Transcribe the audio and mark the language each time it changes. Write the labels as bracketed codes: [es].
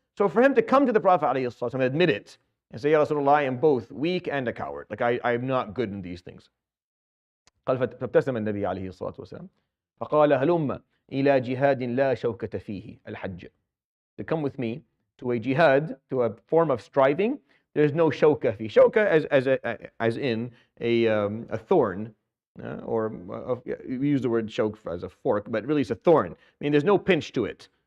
[en] So for him to come to the Prophet ﷺ and admit it and say, "Ya Rasulullah, I am both weak and a coward. Like I am not good in these things." [ar] قال فابتسم النبي عليه الصلاة والسلام فقال هلم إلى جهاد لا شوكة فيه الحج. [en] To come with me to a jihad, to a form of striving. There's no [ar] showka fee. [en] Showka as in a thorn, we use the word shoke as a fork, but really it's a thorn. I mean, there's no pinch to it.